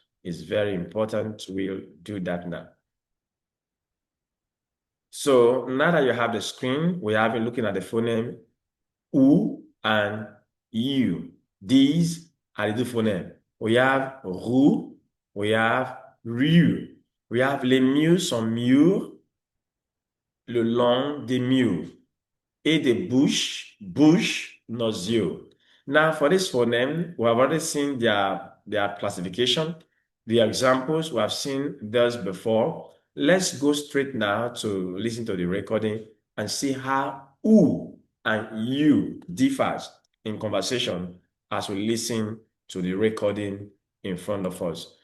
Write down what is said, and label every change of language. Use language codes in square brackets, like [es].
[en] It's very important. We'll do that now. So now that you have the screen, we have been looking at the phoneme U and U. These are the two phonemes. We have RU, we have RU. We have [fr] les murs sont mûrs le long des murs et des bouches noisieux. [en] Now, for this phoneme, we have already seen their classification, the examples, we have seen those before. Let's go straight now to listen to the recording and see how U and U differs in conversation as we listen to the recording in front of us.